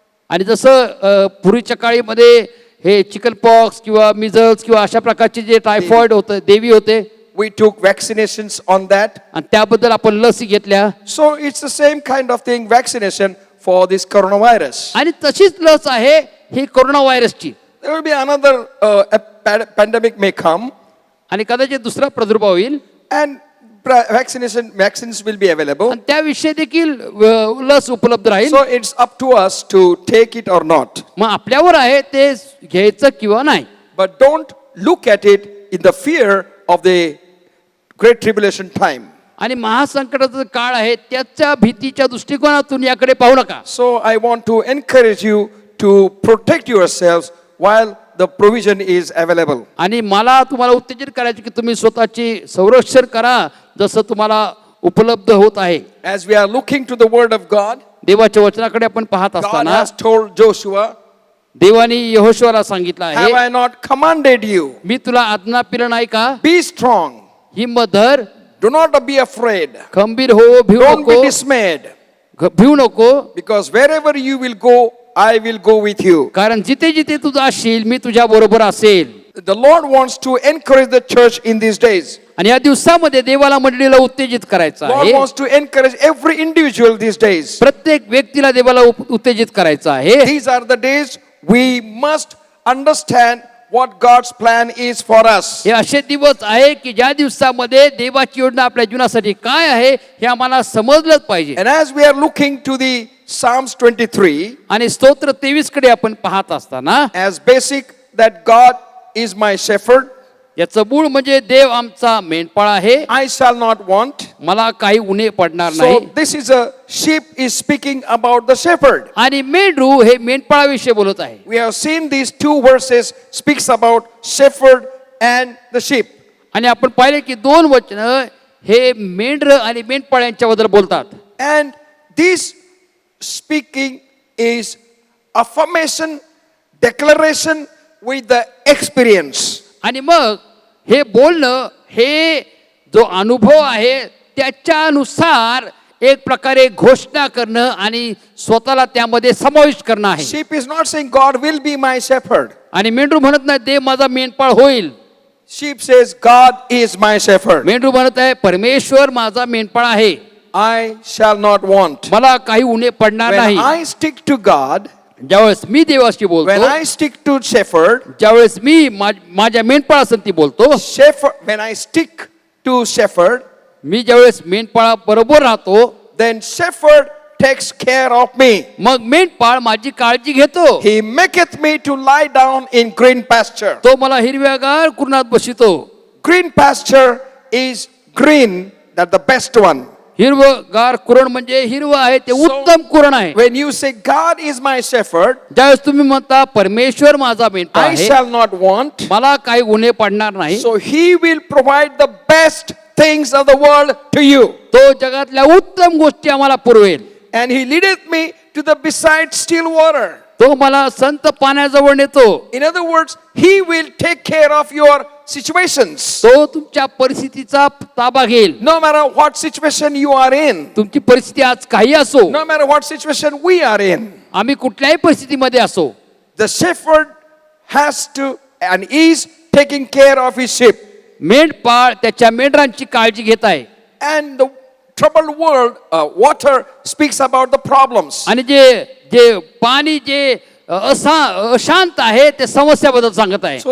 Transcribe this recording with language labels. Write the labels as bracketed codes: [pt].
[mr] आणि जसं पूर्वीच्या काळीमध्ये हे चिकन पॉक्स किंवा मिझल्स किंवा अशा प्रकारचे जे टायफॉइड होते, देवी होते, [en] we took vaccinations on that. [mr] आणि त्याबद्दल आपण लसी घेतल्या. [en] So it's the same kind of thing, vaccination for this coronavirus. [mr] आणि तशीच लस आहे ही corona व्हायरसची. [en] There will be another pandemic may come, [mr] आणि कदाचित दुसरा प्रादुर्भाव होईल [en] and vaccines will be available. [mr] आणि त्याविषयी देखील लस उपलब्ध राहील. [en] So it's up to us to take it or not. [mr] मग आपल्यावर आहे ते घ्यायचं किंवा नाही. [en] But don't look at it in the fear of the great tribulation time. [mr] आणि महासंकटाचा काळ आहे त्याच्या भीतीच्या दृष्टिकोनातून याकडे पाहू नका. [en] So I want to encourage you to protect yourselves while the provision is available. [mr] आणि मला तुम्हाला उत्तेजित करायचे की तुम्ही स्वतःची संरक्षण करा जसं तुम्हाला उपलब्ध होत आहे. [en] As we are looking to the word of God, [mr] देवाच्या वचनाकडे आपण पाहत [en] God [mr] असताना [en] has told Joshua, [mr] देवाने यहोशुआला सांगितलं [en] have [mr] आहे [en] I not commanded you? [mr] मी तुला आज्ञा पिलं नाही का? [en] Be strong. [mr] हिम्मत धर, [en] Do not be afraid. [mr] खंबीर हो, भिवू [en] Don't be [mr] नको, [en] dismayed. [mr] भिवू नको, [en] Because wherever you will go, I will go with you. [mr] कारण जिथे जिथे तू जाशील मी तुझ्या बरोबर असेल. [en] The Lord wants to encourage the church in these days. [mr] आणि या दिवसामध्ये देवाला मंडळीला उत्तेजित करायचं [en] Lord [mr] आहे. [en] wants to encourage every individual these days. [mr] प्रत्येक व्यक्तीला देवाला उत्तेजित करायचं आहे. [en] These are the days we must understand what God's plan is for us. [mr] हे असे दिवस आहे की ज्या दिवसामध्ये देवाची योजना आपल्या जीवनासाठी काय आहे हे आम्हाला समजलंच पाहिजे. [en] And as we are looking to the Psalms 23, [mr] आणि स्तोत्र 23 कडे आपण पाहत असताना [en] as basic that God is my shepherd, [mr] याचं मूळ म्हणजे देव आमचा मेंढपाळ आहे, [en] I shall not want. [mr] मला काही उणे पडणार [en] So [mr] नाही. [en] this is a sheep is speaking about the shepherd. [mr] आणि मेंढरू हे मेंढपाळाविषयी बोलत आहे. [en] We have seen these two verses speaks about shepherd and the sheep. [mr] आणि आपण पाहिले की दोन वचन हे मेंढर आणि मेंढपाळ यांच्याबद्दल बोलतात. [en] And this speaking is affirmation, declaration with the experience. [mr] आणि मग हे बोलणं हे जो अनुभव आहे त्याच्यानुसार एक प्रकारे घोषणा करणं आणि स्वतःला त्यामध्ये समाविष्ट करणं आहे. [en] Sheep is not saying God will be my shepherd. [mr] आणि मेंढरू म्हणत नाही देव माझा मेंढपाळ होईल. [en] Sheep says God is my shepherd. [mr] मेंढरू म्हणत आहे परमेश्वर माझा मेंढपाळ आहे, [en] I shall not want. [mr] मला काही उणे पडणार [en] When [mr] नाही. [en] I stick to God, [mr] ज्यावेळेस मी देवाशी [en] when [mr] बोलतो, [en] I stick to shepherd, [mr] ज्यावेळेस मी माझ्या मेंढपाळासंती बोलतो, [en] when I stick to shepherd, [mr] मी ज्यावेळेस मेंढपाळा बरोबर राहतो, [en] then shepherd takes care of me. [mr] मग मेंढपाळ माझी काळजी घेतो. [en] He maketh me to lie down in green pasture. [mr] तो मला हिरव्यागार कुरणात बसितो. [en] Green pasture is green, that the best one. [mr] हिरवगार कुरण म्हणजे हिरवं आहे ते उत्तम कुरण आहे. [en] When you say God is my shepherd, [mr] ज्यावेळेस तुम्ही म्हणता परमेश्वर माझा मेंढपाळ [en] I [mr] आहे, [en] shall not want. [mr] मला काही गुन्हे पडणार नाही, [en] So he will provide the best things of the world to you. [mr] तो जगातल्या उत्तम गोष्टी आम्हाला पुरवेल. [en] And he leadeth me to the beside still water. [mr] तो मला संत पाण्याजवळ नेतो. [en] In other words, He will take care of your situations. [mr] तो तुमच्या परिस्थितीचा ताबा घेईल. [en] No matter what situation you are in, [mr] तुमची परिस्थिती आज काही असो, [en] no matter what situation we are in, [mr] आम्ही कुठल्याही परिस्थितीमध्ये असो, [en] the shepherd has to and is taking care of his sheep. [mr] मेंढपाळ त्याच्या मेंढरांची काळजी घेत आहे. [en] And the troubled world, water speaks about the problems. [mr] आणि जे जे पाणी जे अशांत आहे ते समस्याबद्दल सांगत आहे.